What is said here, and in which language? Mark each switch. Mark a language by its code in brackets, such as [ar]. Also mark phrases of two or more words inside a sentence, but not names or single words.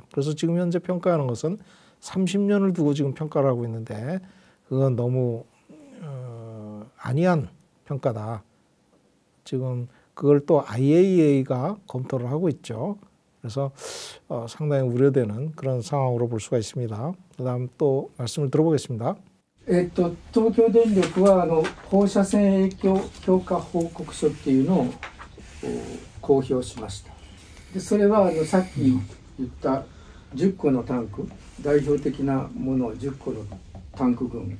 [ko] 그래서 지금 현재 평가하는 것은 30년을 두고 지금 평가를 하고 있는데 그건 너무 아니한 평가다. 지금 그걸 또 IAEA가 검토를 하고 있죠. 그래서 상당히 우려되는 그런 상황으로 볼 수가 있습니다. 그다음 또 말씀을 들어보겠습니다. [ja] 東京電力は放射線影響評価報告書っていうのを公表しました。でそれはさっき言った10個のタンク代表的なものを10個のタンク群